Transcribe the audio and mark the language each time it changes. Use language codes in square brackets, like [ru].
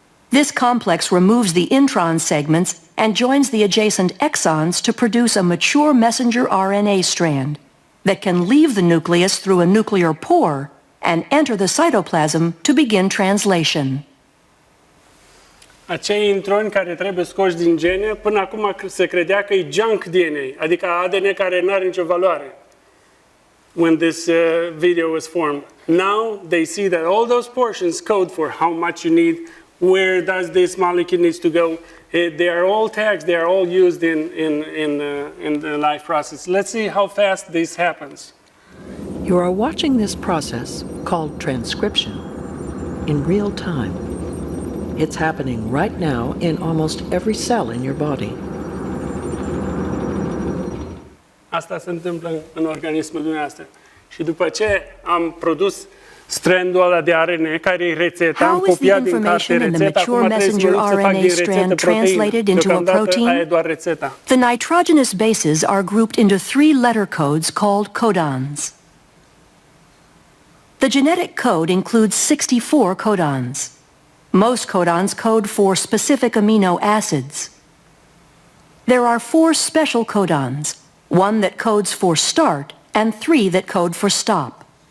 [en] This complex removes the intron segments and joins the adjacent exons to produce a mature messenger RNA strand that can leave the nucleus through a nuclear pore and enter the cytoplasm to begin translation. [ro] Acei introni care trebuie scoși din gene, până acum se credea că e junk DNA, adică ADN care nu are nicio valoare. [en] When this video was formed. Now they see that all those portions code for how much you need, where does this molecule needs to go. They are all tags, they are all used in the life process. Let's see how fast this happens. You are watching this process, called transcription, in real time. It's happening right now in almost every cell in your body. [ro] Asta se întâmplă în organismul dumneavoastră. Și după ce am produs strandul ăla de ARN, care e rețeta, am copiat din carte rețeta, acum trebuie să fac din rețetă proteină. Deocamdată aia e doar rețeta. [en] The nitrogenous bases are grouped into 3 letter codes called codons. The genetic code includes 64 codons. Most codons code for specific amino acids. There are 4 special codons, 1 that codes for start and 3 that code for stop.